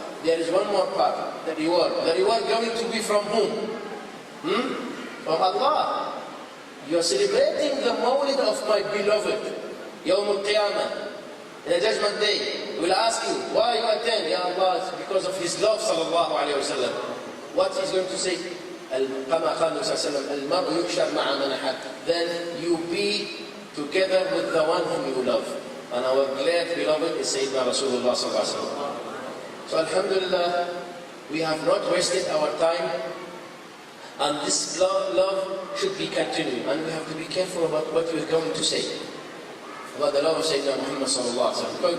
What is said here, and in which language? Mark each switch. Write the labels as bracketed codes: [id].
[en] There is one more part, the reward. The reward going to be from whom? From Allah. You are celebrating the Mawlid of my beloved, Yawm al-Qiyamah. In the Judgment Day, we will ask you, why you attend? Ya Allah, it's because of His love, sallallahu alayhi wa sallam. What He's going to say? [ar] كما قال النبي صلى الله عليه وسلم المرء يحشر مع من أحب. [en] Then you be together with the one whom you love. And our glad beloved is Sayyidina Rasulullah sallallahu alayhi wa sallam. So alhamdulillah, we have not wasted our time, and this love should be continuing, and we have to be careful about what we are going to say about the love of Sayyidina Muhammad sallallahu alaihi wasallam.